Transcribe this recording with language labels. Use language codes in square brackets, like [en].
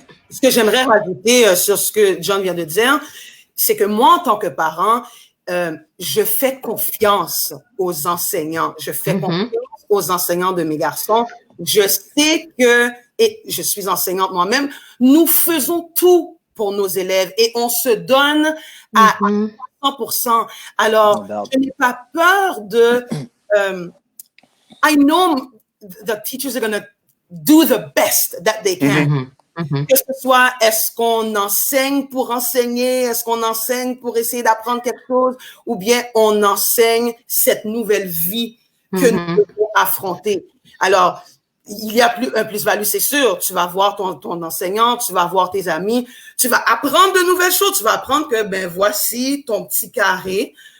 [fr] Ce que j'aimerais rajouter sur ce que John vient de dire, c'est que moi, en tant que parent, je fais confiance aux enseignants. Je fais confiance aux enseignants de mes garçons. Je sais que, et je suis enseignante moi-même, nous faisons tout pour nos élèves et on se donne à 100%. Alors, je n'ai pas peur de... [en] I know the teachers are going to do the best that they can. [fr] Que ce soit, est-ce qu'on enseigne pour enseigner, est-ce qu'on enseigne pour essayer d'apprendre quelque chose, ou bien on enseigne cette nouvelle vie que nous devons affronter. Alors, il y a un plus-value, c'est sûr. Tu vas voir ton enseignant, tu vas voir tes amis, tu vas apprendre de nouvelles choses, tu vas apprendre que, voici ton petit carré.